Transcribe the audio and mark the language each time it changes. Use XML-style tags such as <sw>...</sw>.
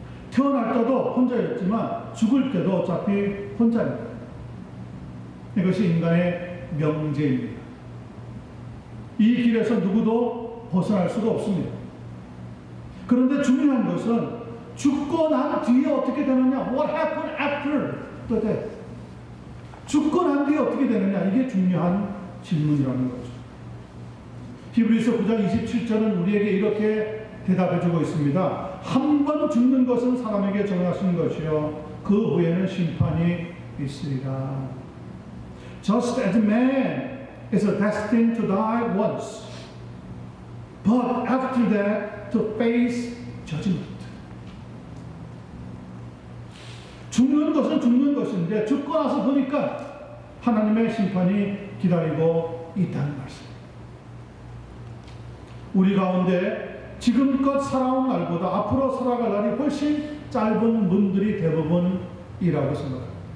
<ko>태어날 때도 혼자였지만 죽을 때도 어차피 혼자입니다. 이것이 인간의 명제입니다. 이 길에서 누구도 벗어날 수가 없습니다. 그런데 중요한 것은 죽고 난 뒤에 어떻게 되느냐?</ko> <en>What happened after the death?</en> <ko>죽고 난 뒤에 어떻게 되느냐? 이게 중요한 질문이라는 거죠. 히브리서 9장 27절은 우리에게 이렇게 대답해주고 있습니다. 한 번 죽는 것은 사람에게 정하신 것이요 그 후에는 심판이 있으리라.</ko> <en>Just as man is destined to die once, but after that to face judgment.</en> <ko>죽는 것은 죽는 것인데 죽고 나서 보니까 하나님의 심판이 기다리고 있다는 말씀. 우리 가운데 지금껏 살아온 날보다 앞으로 살아갈 날이 훨씬 짧은 분들이 대부분이라고 생각합니다.</ko>